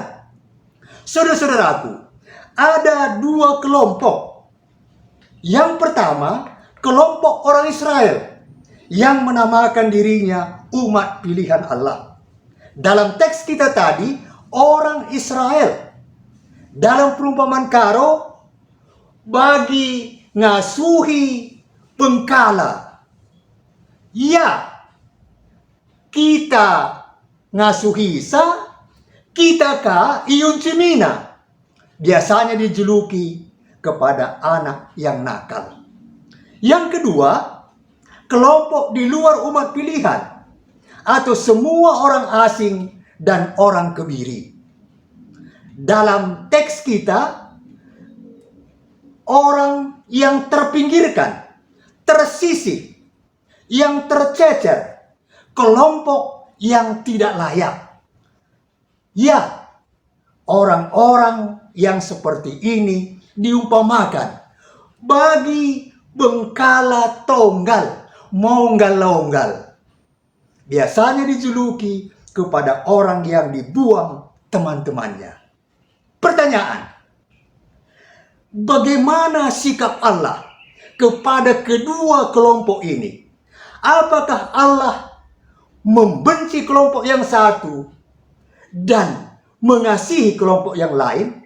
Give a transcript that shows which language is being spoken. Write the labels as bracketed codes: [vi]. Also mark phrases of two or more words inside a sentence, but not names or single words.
[id] Saudara-saudaraku, ada dua kelompok. Yang pertama, kelompok orang Israel yang menamakan dirinya umat pilihan Allah. Dalam teks kita tadi, orang Israel. Dalam perumpamaan karo, [btx] bagi ngasuhi bengkala. Ya, kita ngasuhi sa, kita ka iyun cimina. [id] Biasanya dijuluki kepada anak yang nakal. Yang kedua, kelompok di luar umat pilihan atau semua orang asing dan orang kebiri. Dalam teks kita, orang yang terpinggirkan, tersisih, yang tercecer, kelompok yang tidak layak. Ya, orang-orang yang seperti ini diumpamakan [btx] bagi bengkala tonggal, monggal-longgal. [id] Biasanya dijuluki kepada orang yang dibuang teman-temannya. Pertanyaan, bagaimana sikap Allah kepada kedua kelompok ini? Apakah Allah membenci kelompok yang satu dan mengasihi kelompok yang lain?